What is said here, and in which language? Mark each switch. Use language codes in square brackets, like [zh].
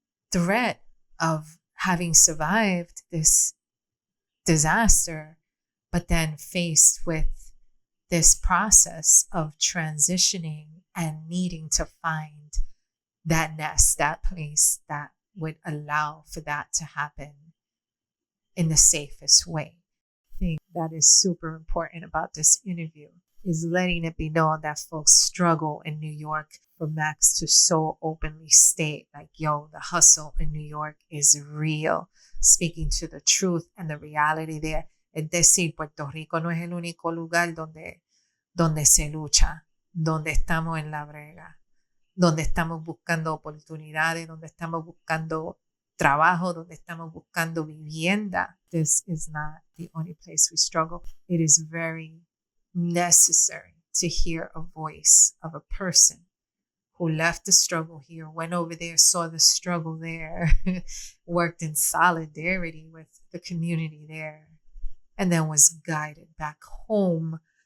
[en] threat of having survived this disaster, but then faced with this process of transitioning and needing to find that nest, that place that would allow for that to happen in the safest way. I think that is super important about this interview is letting it be known that folks struggle in New York. For Max to so openly state like, yo, the hustle in New York is real, speaking to the truth and the reality there. [es] Es decir, Puerto Rico no es el único lugar donde se lucha, donde estamos en la brega, donde estamos buscando oportunidades, donde estamos buscando trabajo, donde estamos buscando vivienda. [en] This is not the only place we struggle. It is very necessary to hear a voice of a person who left the struggle here, went over there, saw the struggle there, worked in solidarity with the community there, and then was guided back home